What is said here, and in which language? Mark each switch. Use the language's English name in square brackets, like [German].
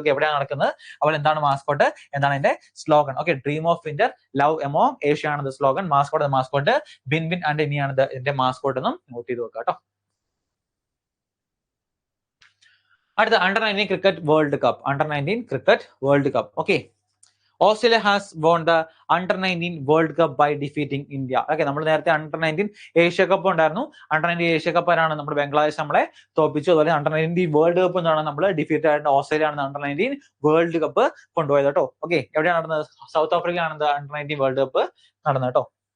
[Malayalam] Okay, എവിടെയാണ് നടക്കുന്നത്, അപ്പോൾ എന്താണ് മാസ്കോട്ട്, എന്താണ് അതിന്റെ slogan. Okay, dream of winter, love among Asia ആണ് slogan, mascot win win and ഇനിയാണ് ഇതിന്റെ മാസ്കോട്ട് എന്നും നോട്ട് ചെയ്ത് വെക്കാം കേട്ടോ. അടുത്ത under-19 cricket world cup. Under-19 cricket world cup. [English] Okay, Australia has won the Under-19 World Cup by defeating India. [Malayalam] Okay, നമ്മൾ നേരത്തെ Under-19 ഏഷ്യ കപ്പ് ഉണ്ടായിരുന്നു. Under-19 ഏഷ്യ കപ്പ് ആണ് നമ്മുടെ ബംഗ്ലാദേശ് നമ്മളെ തോപ്പിച്ചു. അതുപോലെ Under-19 വേൾഡ് കപ്പ് എന്നാണ് നമ്മൾ ഡിഫീറ്റ് ആയിട്ട് ഓസ്ട്രേലിയ ആണ് Under-19 വേൾഡ് കപ്പ് കൊണ്ടുപോയത് കേട്ടോ. ഓക്കെ, എവിടെയാണ് നടന്നത്? സൗത്ത് ആഫ്രിക്കയിലാണ് Under-19 വേൾഡ് കപ്പ് നടന്നത് കേട്ടോ.